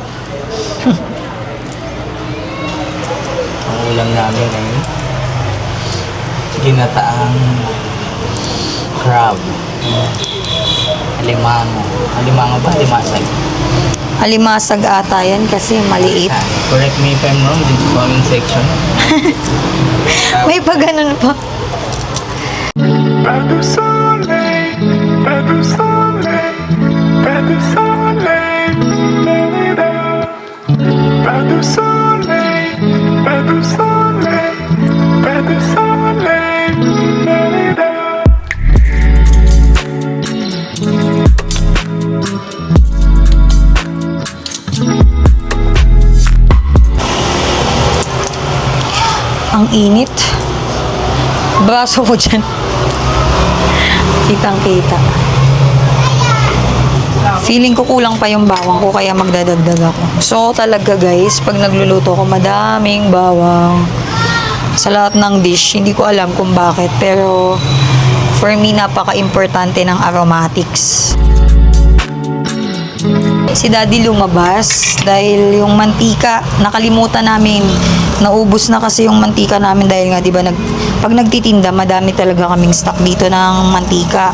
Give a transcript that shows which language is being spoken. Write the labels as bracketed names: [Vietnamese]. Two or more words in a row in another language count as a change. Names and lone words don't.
[Filipino] Ang ulam namin ay ginataang crab. Alimango. Alimango ba? Alimasag. Alimasag ata yan kasi maliit. [English] Correct me if I'm wrong, this comment section. [Filipino] May pa ganun pa. [French] Pas de soleil, pas de soleil, pas de soleil, la-la-la. Pas de soleil, pas de soleil, pas de soleil, la-la-la. [Filipino] Ang init. Braso ko dyan. Kitang kita. Feeling ko kulang pa yung bawang ko kaya magdadagdag ako. So talaga guys, pag nagluluto ko madaming bawang sa lahat ng dish. Hindi ko alam kung bakit pero [English] for me [Filipino] napaka-importante ng aromatics. Si Daddy lumabas dahil yung mantika, nakalimutan namin. Naubos na kasi yung mantika namin dahil nga 'di ba pag nagtitinda, madami talaga kaming stock dito ng mantika.